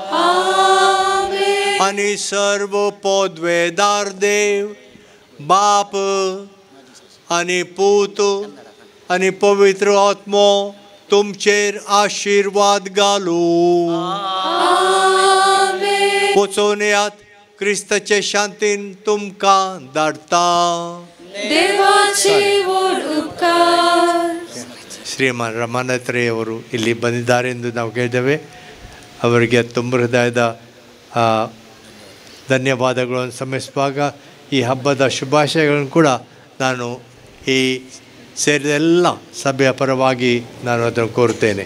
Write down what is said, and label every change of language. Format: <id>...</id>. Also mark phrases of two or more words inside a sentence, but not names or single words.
<kok>आनी सर्व पदवेदार देव बाप आनी पूत आनी पवित्र आत्मो तुमचेर आशिर्वाद घालूं. वचून येयात. क्रिस्ताचे शांतीन तुमकां धाडटा. देवाचे व्हड उपकार.</kok> <kn>ಶ್ರೀಮಾನ್ ರಮಾನಾಥ್ರೇ ಅವರು ಇಲ್ಲಿ ಬಂದಿದ್ದಾರೆ ಎಂದು ನಾವು ಕೇಳಿದ್ದೇವೆ. ಅವರಿಗೆ ತುಂಬ ಹೃದಯದ ಧನ್ಯವಾದಗಳನ್ನು ಸಲ್ಲಿಸುವಾಗ ಈ ಹಬ್ಬದ ಶುಭಾಶಯಗಳನ್ನು ಕೂಡ ನಾನು ಈ ಸೇರಿದ ಎಲ್ಲ ಸಭೆಯ ಪರವಾಗಿ ನಾನು ಅದನ್ನು ಕೋರುತ್ತೇನೆ.</kn>